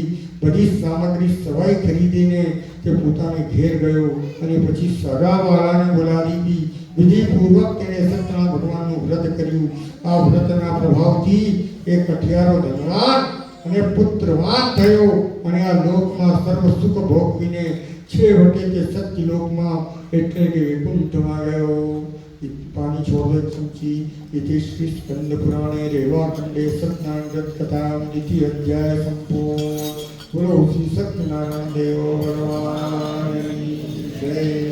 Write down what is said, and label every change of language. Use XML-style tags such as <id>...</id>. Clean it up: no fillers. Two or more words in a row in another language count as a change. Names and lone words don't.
<gu>બધી સામગ્રી સવાઈ ખરીદીને તે પોતાને ઘેર ગયો અને પછી સગાવાળાને બોલાવી વિધિપૂર્વક તેણે સત્યનારાયણ ભગવાનનું વ્રત કર્યું. આ વ્રતના પ્રભાવથી એ કઠિયારો ધનવાન અને પુત્રવાન થયો અને આ લોકમાં સર્વ સુખ ભોગવીને છેવટે તે સત્યલોકમાં એટલે કે વૈકુંઠમાં ગયો. પાણી છોડો એક ચમચી.</gu> <sa>इति श्री स्कंद पुराणे रेवाखंडे सत्यनारायण व्रत कथा द्वितीय अध्याय संपूर्ण.</sa> <hi>बोलो श्री सत्यनारायण देव भगवान की जय.</hi>